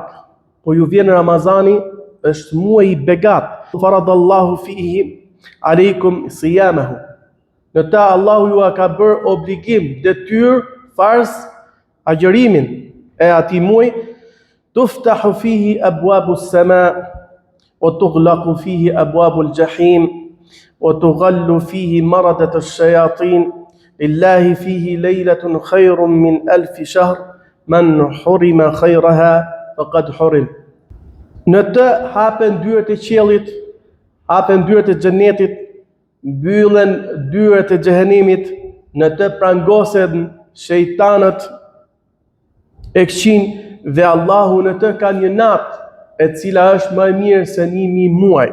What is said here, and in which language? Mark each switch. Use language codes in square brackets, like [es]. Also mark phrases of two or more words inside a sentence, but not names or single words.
[sq] Po ju vjen Ramazani, është muaj i begat. [ar] فرض الله فيه عليكم صيامه. [sq] Në ta Allahu ju ka bërë obligim, detyrë, farz agjërimin e atij muaji. [ar] تفتح فيه أبواب السماء و تغلق فيه أبواب الجحيم و تغل فيه مردة الشياطين. لله فيه ليلة خير من ألف شهر من حرم خيرها فقد حرم. [sq] Në të hapen dyert e qiellit, hapen dyert e xhenetit, mbyllen dyert e xhehenimit, në të prangosen shejtanët e këqij dhe Allahu në të ka një natë e cila është më e mirë se 1000 muaj.